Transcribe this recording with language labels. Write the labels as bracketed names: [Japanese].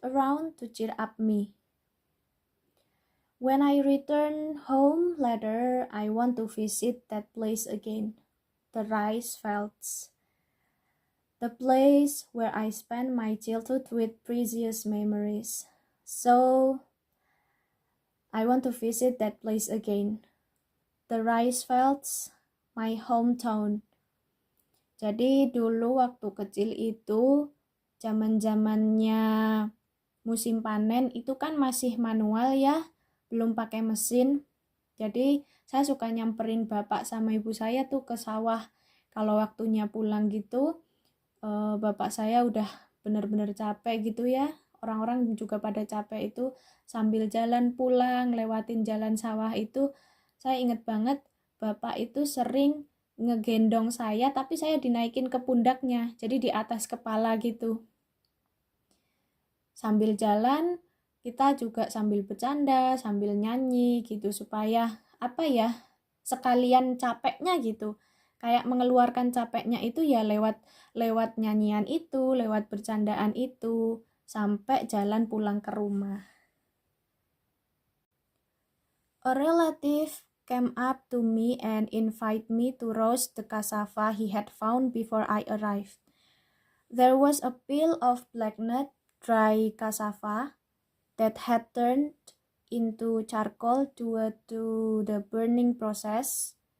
[English] around to cheer up me. When I return home later, I want to visit that place again, the rice fields, the place where I spent my childhood with precious memories. So, I want to visit that place again, the rice fields, my hometown. [Indonesian] Jadi dulu waktu kecil itu, zaman-zamannya musim panen itu kan masih manual ya, belum pakai mesin. Jadi saya suka nyamperin bapak sama ibu saya tuh ke sawah. Kalau waktunya pulang gitu, bapak saya udah bener-bener capek gitu ya. Orang-orang juga pada capek itu sambil jalan pulang, lewatin jalan sawah itu. Saya inget banget bapak itu sering ngegendong saya, tapi saya dinaikin ke pundaknya, jadi di atas kepala gitu. Sambil jalan, kita juga sambil bercanda, sambil nyanyi gitu, supaya sekalian capeknya gitu. Kayak mengeluarkan capeknya itu ya lewat nyanyian itu, lewat bercandaan itu, sampai jalan pulang ke rumah. [English] A relative came up to me and invited me to roast the cassava he had found before I arrived. There was a pile of blackened, dry cassava that had turned into charcoal due to the burning process.